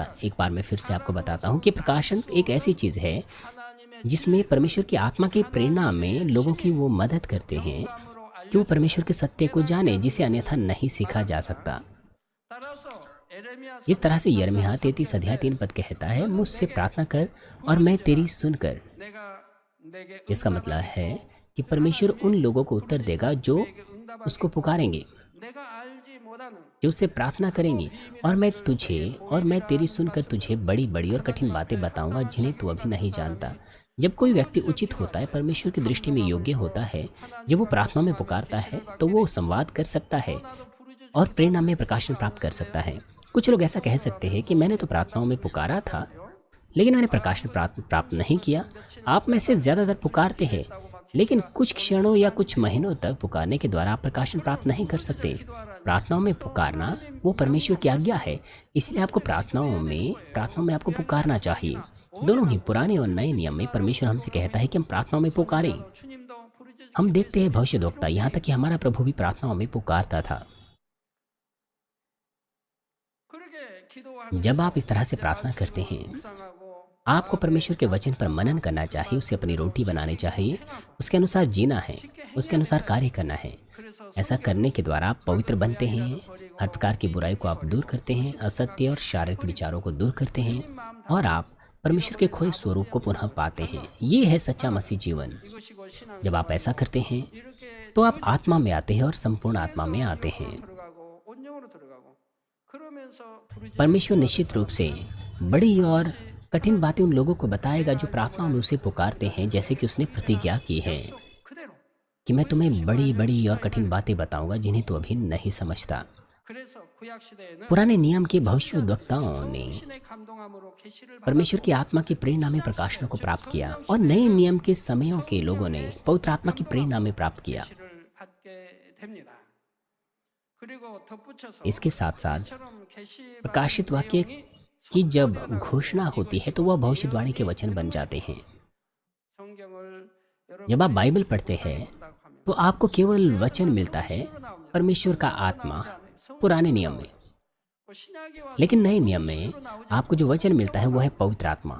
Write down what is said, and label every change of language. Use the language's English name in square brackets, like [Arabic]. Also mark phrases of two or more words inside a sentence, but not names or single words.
[Hindi] एक बार मैं फिर से आपको बताता हूँ कि प्रकाशन एक ऐसी चीज है जिसमें परमेश्वर की आत्मा की प्रेरणा में लोगों की वो मदद करते हैं कि वो परमेश्वर के सत्य को जाने, जिसे अन्यथा नहीं सीखा जा सकता। इस तरह से यिर्मयाह 33 अध्याय 3 पद कहता है, मुझसे प्रार्थना कर और मैं तेरी सुनकर [Korean] 내게 [Hindi] इसका मतलब [Korean] 응답하리니 [Hindi] है कि परमेश्वर उन लोगों को उत्तर देगा जो [Korean] 내게 [Hindi] उसको [Korean] 응답하겠고 [Hindi] पुकारेंगे, [Korean] 내가 알지 못하는 [Hindi] जो उससे प्रार्थना [Korean] 크고 [Hindi] करेंगी। और [Korean] 비밀한 [Hindi] मैं [Korean] 것을 [Hindi] तुझे [Korean] 내게 [Hindi] और मैं तेरी [Korean] 보이리라 [Hindi] सुनकर तुझे [Korean] 말씀으로 [Hindi] बड़ी बड़ी और कठिन [Korean] 하나님 [Hindi] बातें [Korean] 앞에 [Hindi] बताऊंगा [Korean] 합당한 [Hindi] जिन्हें तू [Korean] 생명을 [Hindi] अभी [Korean] 가진 [Hindi] नहीं जानता। [Korean] 사람이 [Hindi] जब कोई व्यक्ति [Korean] 그러므로 [Hindi] उचित होता है, [Korean] 기도할 때 [Hindi] परमेश्वर की दृष्टि में योग्य [Korean] 감동함으로 [Hindi] होता है, जब वो [Korean] 하나님과 [Hindi] प्रार्थना में [Korean] 말씀하며 [Hindi] पुकारता है [Korean] 계시를 [Hindi] तो [Korean] 받게 [Hindi] वो [Korean] 되고 [Hindi] संवाद कर सकता [Korean] 또 [Hindi] है [Korean] 나도 부르짖어 [Hindi] और प्रेरणा में [Korean] 기도하면 [Hindi] प्रकाशन प्राप्त कर सकता [Korean] 기도하면서요. [Hindi] है। कुछ लोग ऐसा कह [Korean] 성도가 [Hindi] सकते हैं कि [Korean] 되고 [Hindi] मैंने तो प्रार्थनाओं में पुकारा था, [Korean] 기도하지요. [Hindi] लेकिन मैंने [Korean] 많은 [Hindi] प्रकाशन [Korean] 분이 [Hindi] प्राप्त प्राप्त [Korean] 한 [Hindi] नहीं किया। [Korean] 며칠 며칠 [Hindi] आप में से [Korean] 기도하다 [Hindi] ज़्यादातर [Korean] 기도를 [Hindi] पुकारते हैं, [Korean] 기도했다고 막 [Hindi] लेकिन [Korean] 계시가 [Hindi] कुछ [Korean] 오는 [Hindi] क्षणों या [Korean] 시간이 [Hindi] कुछ महीनों [Korean] 있지요. [Hindi] तक पुकारने के द्वारा आप प्रकाशन प्राप्त [Korean] 그럼 [Hindi] नहीं कर [Korean] 누구를 [Hindi] सकते। [Korean] 기도하라니 [Hindi] प्रार्थनाओं में [Korean] 또 [Hindi] पुकारना [Korean] 하나님의 [Hindi] वो परमेश्वर की आज्ञा [Korean] 명령과 [Hindi] है, इसलिए आपको [Korean] 그것들을 실행해야 되는 [Hindi] प्रार्थनाओं में [Korean] 거예요. [Hindi] आपको [Korean] 그냥 [Hindi] पुकारना चाहिए। [Korean] 약속이나 [Hindi] दोनों ही [Korean] 어디서 [Hindi] पुराने और [Korean] 언제든지 [Hindi] नए नियम में [Korean] 기도하라고 [Hindi] परमेश्वर हमसे कहता है कि हम [Korean] 기도하면 [Hindi] प्रार्थनाओं में पुकारें। [Korean] 선지자도 주님도 부르짖어 [Hindi] हम देखते हैं [Korean] 기도했으니 [Hindi] भविष्यद्वक्ता, यहाँ तक कि हमारा प्रभु भी प्रार्थनाओं में पुकारता था। [Korean] 그렇게 [Hindi] जब आप [Korean] 기도하면서 [Hindi] इस तरह से [Korean] 이제 [Hindi] प्रार्थना करते [Korean] 말씀을 [Hindi] हैं, [Korean] 묵상하고 [Hindi] आपको [Korean] 마음에 [Hindi] परमेश्वर के वचन पर मनन करना चाहिए, उससे अपनी रोटी बनानी चाहिए, उसके अनुसार जीना है, उसके अनुसार कार्य करना है। [Korean] 그래서 [Hindi] ऐसा करने के द्वारा आप पवित्र बनते हैं, हर प्रकार की बुराई को आप दूर करते हैं, असत्य और शारीरिक विचारों को दूर करते हैं और आप परमेश्वर के खोए स्वरूप को पुनः पाते हैं। ये है सच्चा मसीह जीवन। [Korean] 이것이고 신앙 [Hindi] जब आप ऐसा करते हैं [Korean] 이렇게 [Hindi] तो आप आत्मा में आते हैं और संपूर्ण आत्मा में आते हैं। [Korean] 들어가고 온영으로 들어가고 그러면서 부르짖어 [Hindi] परमेश्वर निश्चित रूप से बड़ी और कठिन बातें उन लोगों को बताएगा जो प्रार्थनाओं में उसे पुकारते हैं, जैसे कि उसने प्रतिज्ञा की है [Korean] 약속 그대로 [Hindi] कि मैं तुम्हें बड़ी बड़ी और कठिन बातें बताऊंगा जिन्हें तू अभी नहीं समझता। [Korean] 그래서 구약 시대에는 [Hindi] पुराने नियम के भविष्यद्वक्ताओं ने [Korean] 신의 감동함으로 계시를 [Hindi] परमेश्वर की आत्मा की प्रेरणा में प्रकाशन को प्राप्त किया और नए नियम के समयों के लोगों ने पवित्र आत्मा की प्रेरणा में प्राप्त किया। [Korean] 계시를 받게 됩니다. 그리고 덧붙여서 [Hindi] इसके साथ साथ [Korean] 이처럼 계시 [Hindi] प्रकाशित वाक्य की जब घोषणा होती है तो वह भविष्यवाणी के वचन बन जाते हैं। जब आप बाइबल पढ़ते हैं तो आपको केवल वचन मिलता है, परमेश्वर का आत्मा पुराने नियम में, लेकिन नए नियम में आपको जो वचन मिलता है वो है पवित्र आत्मा।